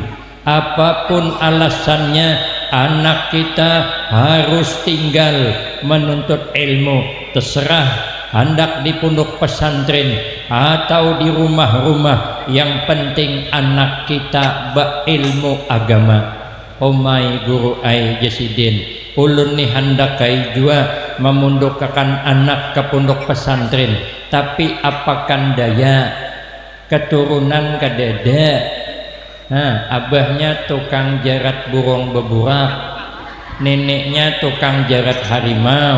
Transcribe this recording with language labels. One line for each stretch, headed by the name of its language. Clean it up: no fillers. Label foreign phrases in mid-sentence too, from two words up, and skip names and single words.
Indonesian: Apapun alasannya, anak kita harus tinggal menuntut ilmu. Terserah hendak di pondok pesantren atau di rumah-rumah, yang penting anak kita berilmu agama.
Banjar: Omai guru ai jasidin, ulun ni hendak kai jua memundukkan anak ke pondok pesantren, tapi apakan daya keturunan kadada.
Indonesian: Abahnya tukang jarat burung beburak, neneknya tukang jarat harimau.